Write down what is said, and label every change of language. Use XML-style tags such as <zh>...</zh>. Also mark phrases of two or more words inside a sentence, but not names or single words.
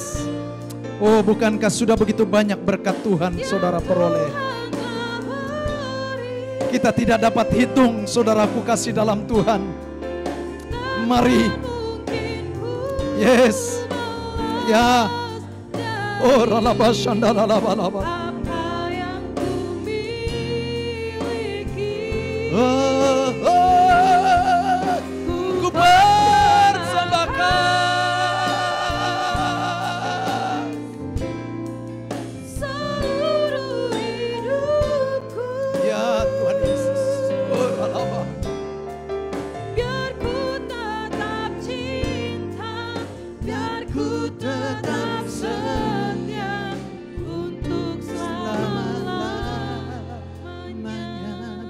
<id>Oh, bukankah sudah begitu banyak berkat Tuhan saudara peroleh? Kita tidak dapat hitung saudaraku kasih dalam Tuhan. Mari. Yes. Ya. Oh, ralabashanda ralabalaba. Oh, ku persembahkan seluruh hidupku. Ya Tuhan Yesus. Oh, ralaba. Biar ku tetap cinta, biar ku tetap setia untuk selama-lamanya.</id>